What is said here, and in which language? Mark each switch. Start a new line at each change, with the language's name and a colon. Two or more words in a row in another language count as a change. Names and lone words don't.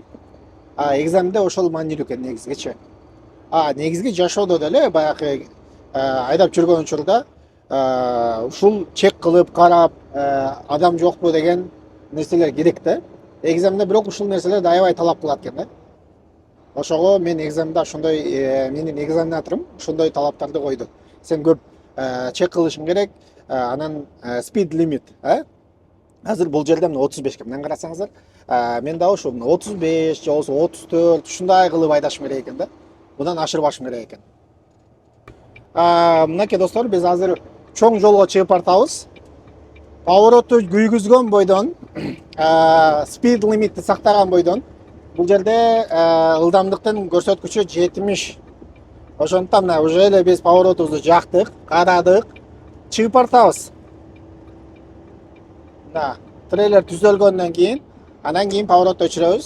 Kyrgyz: Экзамде ошол маанилүү экен негизгичи. Негизги жашоодо деле баягы айдап жүргөн учурда ушул чек кылып карап, адам жокпу деген нерселер керек да. Экзамде бирок ушул нерселерди аябай талап кылат экен да. Ошого мен экзамда ошондой, менин экзаменаторум ошондой талаптарды койду. Сен көп чек кылышың керек, анан
English: speed limit,
Kyrgyz: азыр бул жерде 35 мындан карасаңыздар, мен дагы ушу 35 же болбосо 34 ушундай кылып айдашым керек экен да. Будан ашырбашым керек экен. Мынакей достор, биз азыр чоң жолго чыгып бартабыз. Повороту күйгүзгөн бойдон,
English: speed limitти
Kyrgyz: сактаган бойдон, бул жерде ылдамдыктын көрсөткүчү 70. Ошондуктан мына уже эле биз поворотубузду жактык, карадык, чыгып бартабыз. Трейлер түзөлгөндөн кийин, анан кийин поворотто өчүрөбүз.